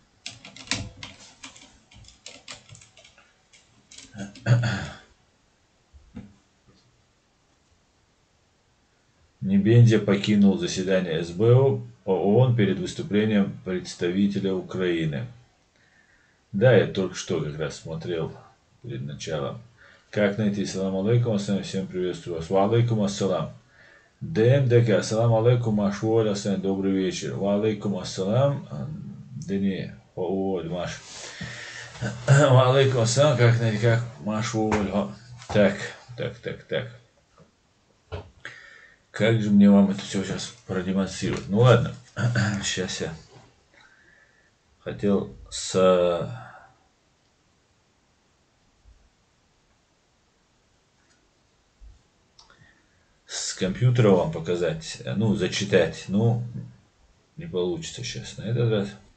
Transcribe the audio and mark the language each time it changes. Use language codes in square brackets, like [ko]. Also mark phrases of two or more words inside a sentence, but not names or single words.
[ru] Небензя покинул заседание СБУ ООН перед выступлением представителя Украины. Да, я только что как раз смотрел перед началом. Как найти? [ar] سلام عليكم, [ru] всем приветствую вас. [ar] وعليكم السلام. [ru] ДМДК, [ar] السلام عليكم, [ru] Машволь, добрый вечер. [ar] وعليكم السلام. [ru] Дени, Ой, Маш. [ar] وعليكم السلام, [ru] как найти, как Машволь. Так. Как же мне вам это все сейчас продемонстрировать? Ну ладно, сейчас я хотел с компьютера вам показать, ну, зачитать, ну, не получится сейчас на этот раз.